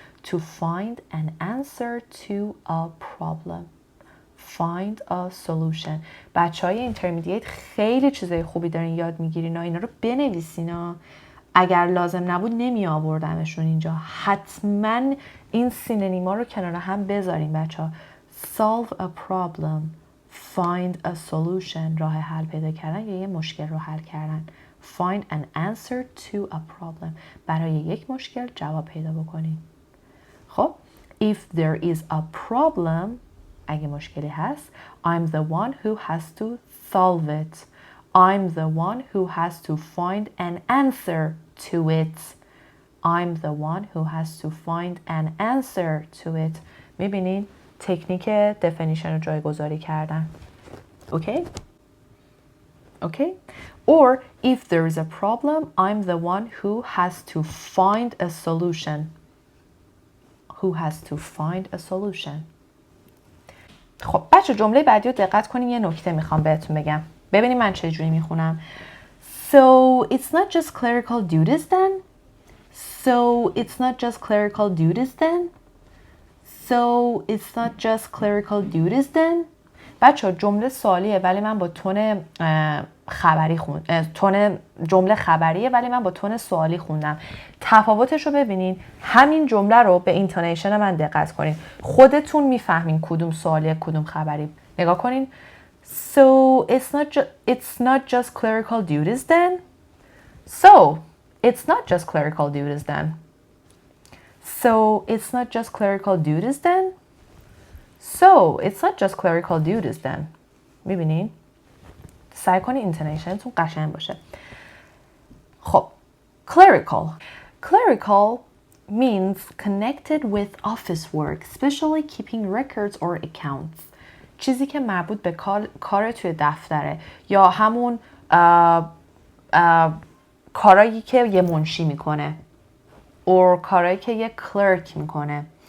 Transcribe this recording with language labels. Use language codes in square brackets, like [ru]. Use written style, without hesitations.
[en] To find an answer to a problem. Find a solution. [fa] بچه های intermediate خیلی چیزای خوبی دارین یاد میگیرین. اینا رو بنویسین. اگر لازم نبود نمی آوردمشون اینجا. حتما این سینونیما رو کنار هم بذاریم بچه ها. [en] solve a problem, find a solution، [fa] راه حل پیدا کردن یا یه مشکل رو حل کردن. [en] find an answer to a problem، [fa] برای یک مشکل جواب پیدا بکنید. [en] خب if there is a problem، [fa] اگه مشکلی هست، [en] I'm the one who has to solve it. I'm the one who has to find an answer to it. I'm the one who has to find an answer to it. [fa] میبینین تکنیک definition رو جایگذاری کردن. [en] Okay? Okay? Or if there is a problem, I'm the one who has to find a solution. Who has to find a solution. [fa] خب بچه جمله بعدی رو دقت کنین، یه نکته میخوام بهتون بگم. ببینید من چه جوری میخونم. [en] So it's not just clerical duties then. So it's not just clerical duties then. So it's not just clerical duties then. [fa] بچه جمله سوالیه ولی من با تون خبری تون جمله خبریه ولی من با تون سوالی خوندم. تفاوتش رو ببینین. همین جمله رو به اینتونیشن من دقت کنین. خودتون میفهمین کدوم سوالیه کدوم خبری. نگاه کنین. [en] So it's not just clerical duties then. So it's not just clerical duties then. So it's not just clerical duties then. So it's not just clerical duties then. [fa] میبینین؟ سعی کنی اینتونیشنتون قشنگ باشه. [en] خب clerical. Clerical means connected with office work, especially keeping records or accounts. [fa] چیزی که مربوط به کار توی دفتره یا همون کارایی که یه منشی میکنه or کارایی که یه کلرک میکنه.